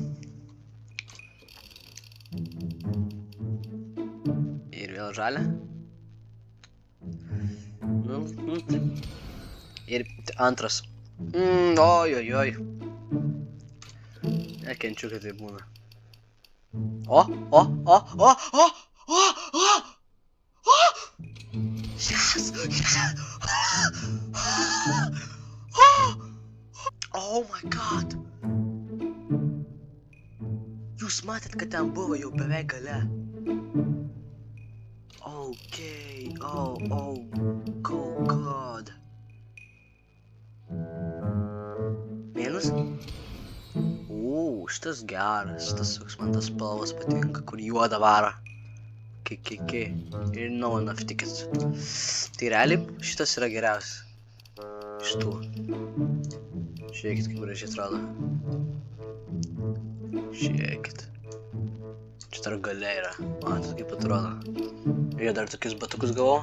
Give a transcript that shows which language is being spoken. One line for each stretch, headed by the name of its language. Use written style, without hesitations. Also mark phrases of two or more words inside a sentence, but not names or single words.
Lithuanian: Ir vėl žalia. Nu, taip. Ir antras. Ojojoj. Nekenčiu, kad tai būna. O!
English: Yes! Oh my god!
Lithuanian: Jūs matėt, kad ten buvo jau beveik gale.
English: Okay, oh god.
Lithuanian: Minus? Šitas geras, šitas man tas spalvas patinka, kur juoda vara.
English: Ir no one of tickets.
Lithuanian: Tai realiai šitas yra geriausias. Šitų. Žiūrėkit, kaip gražiai atrodo. Žiūrėkit. Čia dar gale yra. Matot, kaip atrodo. Ir dar tokius batukus gavau.